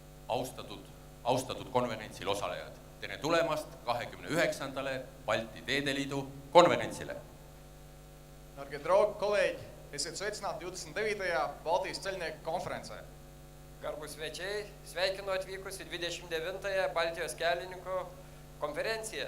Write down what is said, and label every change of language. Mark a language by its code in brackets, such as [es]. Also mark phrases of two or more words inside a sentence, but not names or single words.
[et] austatud konverentsil osalejad. Tere tulemast 29. Balti Teedeliidu konverentsile. [lv] Dargie draugi, kolēģi, esiet sveicināti 29. Baltijas ceļnieku konferencē. [lt] Garbūs svečiai, sveikinu atvykus į 29. Baltijos kelininkų konferenciją.